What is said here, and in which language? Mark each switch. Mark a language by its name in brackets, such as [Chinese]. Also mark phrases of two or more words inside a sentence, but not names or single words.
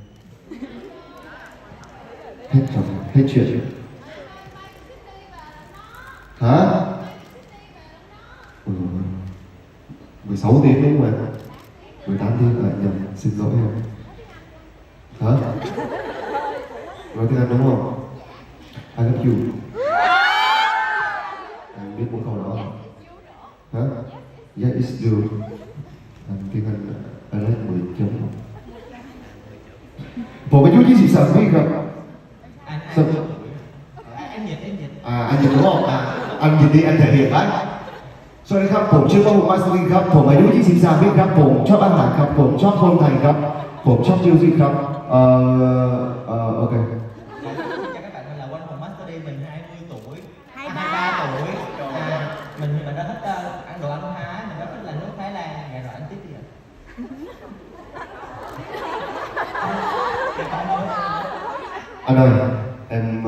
[Vietnamese] Hết rồi, hết chuyện. Hả? 16 tiếng đúng không ạ? 18 tiếng nhầm, xin lỗi em. Hả? Nói tiếng Anh đúng không? [English] I love you. [Vietnamese] Anh biết một câu đó. Hả? [English] Yeah, it's you. [Vietnamese] Anh tiếng Anh [English] I like [Vietnamese] 10 chấm. [Thai] ผมอายุ23 ปีครับ [Vietnamese] Em dịch anh dịch đúng không? Anh dịch đi, anh thể hiện đấy. [Thai] สวัสดีครับผมชื่อว่าผมมาสลินครับผมอายุ23ปีครับผมชอบอาหารครับผมชอบคนไทยครับผมชอบมิวสิกครับโอเค [Vietnamese] Cho các bạn mình là Quanh Hùng Master D, mình 20 tuổi 23 tuổi. Mình thì mình đã thích ăn đồ ăn Thái, mình rất thích là nước Thái Lan. Dạ rồi anh tiếp đi ạ. Thì con nhớ Anh ơi em